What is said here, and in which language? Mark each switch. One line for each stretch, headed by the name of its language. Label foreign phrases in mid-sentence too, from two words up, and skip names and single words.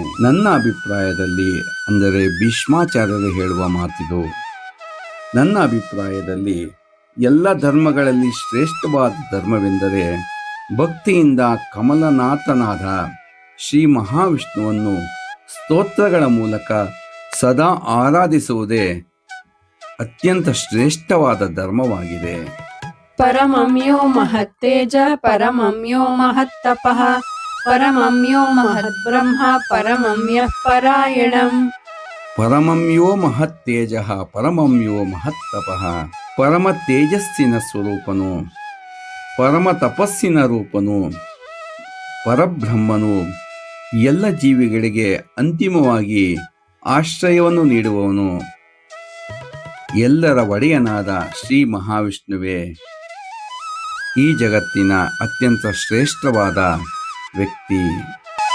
Kannada: ನನ್ನ ಅಭಿಪ್ರಾಯದಲ್ಲಿ, ಅಂದರೆ ಭೀಷ್ಮಾಚಾರ್ಯರು ಹೇಳುವ ಮಾತಿದು, ನನ್ನ ಅಭಿಪ್ರಾಯದಲ್ಲಿ ಎಲ್ಲ ಧರ್ಮಗಳಲ್ಲಿ ಶ್ರೇಷ್ಠವಾದ ಧರ್ಮವೆಂದರೆ ಭಕ್ತಿಯಿಂದ ಕಮಲನಾಥನಾದ ಶ್ರೀ ಮಹಾವಿಷ್ಣುವನ್ನು ಸ್ತೋತ್ರಗಳ ಮೂಲಕ ಸದಾ ಆರಾಧಿಸುವುದೇ ಅತ್ಯಂತ ಶ್ರೇಷ್ಠವಾದ ಧರ್ಮವಾಗಿದೆ.
Sanskrit: ಪರಮಂ ಯೋ ಮಹತ್ತೇಜ ಪರಮಂ ಯೋ ಮಹತ್ತಪಃ ಪರಮಂ ಯೋ ಮಹದ್ಬ್ರಹ್ಮ ಪರಮಂ ಯಃ ಪರಾಯಣಂ. ಪರಮಂ ಯೋ ಮಹತ್ತೇಜ ಪರಮಂ ಯೋ ಮಹತ್ತಪಃ
Kannada: ಪರಮ ತೇಜಸ್ಸಿನ ಸ್ವರೂಪನು, ಪರಮ ತಪಸ್ಸಿನ ರೂಪನು, ಪರಬ್ರಹ್ಮನು, ಎಲ್ಲ ಜೀವಿಗಳಿಗೆ ಅಂತಿಮವಾಗಿ ಆಶ್ರಯವನ್ನು ನೀಡುವವನು, ಎಲ್ಲರ ಒಡೆಯನಾದ ಶ್ರೀ ಮಹಾವಿಷ್ಣುವೇ ಈ ಜಗತ್ತಿನ ಅತ್ಯಂತ ಶ್ರೇಷ್ಠವಾದ ವ್ಯಕ್ತಿ.